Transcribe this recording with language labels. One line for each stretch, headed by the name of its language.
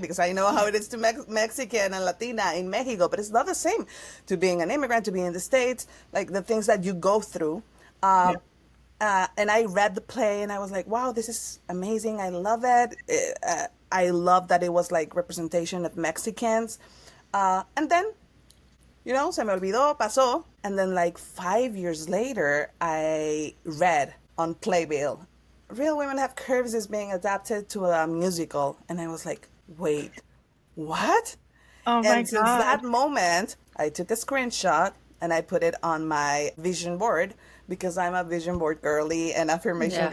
English: Because I know how it is to Mexican and Latina in Mexico, but it's not the same to being an immigrant, to being in the States, like the things that you go through. Yeah. And I read the play and I was like, wow, this is amazing. I love it. I love that it was like representation of Mexicans. And then
Spanish: se me olvidó, pasó.
English: And then like 5 years later, I read on Playbill, Real Women Have Curves is being adapted to a musical. And I was like, wait, what? Oh my And since God. that moment, I took a screenshot and I put it on my vision board because I'm a vision board girly and affirmation